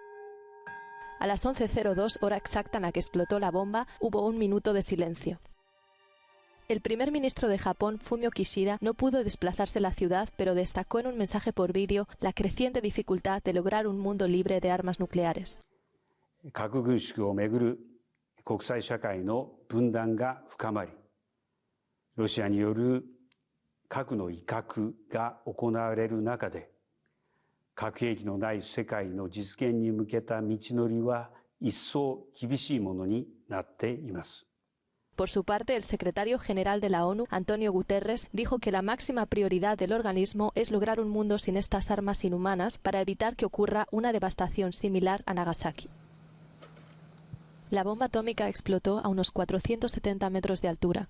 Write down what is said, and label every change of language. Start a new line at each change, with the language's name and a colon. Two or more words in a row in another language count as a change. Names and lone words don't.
Spanish: A las 11:02, hora exacta en la que explotó la bomba, hubo 1 minuto de silencio. El primer ministro de Japón, Fumio Kishida, no pudo desplazarse a la ciudad, pero destacó en un mensaje por vídeo la creciente dificultad de lograr un mundo libre de armas nucleares.
Japanese: 核軍縮をめぐる国際社会の分断が深まり、ロシアによる核の威嚇が行われる中で、核兵器のない世界の実現に向けた道のりは一層厳しいものになっています。
Spanish: Por su parte, el secretario general de la ONU, Antonio Guterres, dijo que la máxima prioridad del organismo es lograr un mundo sin estas armas inhumanas para evitar que ocurra una devastación similar a Nagasaki. La bomba atómica explotó a unos 470 metros de altura.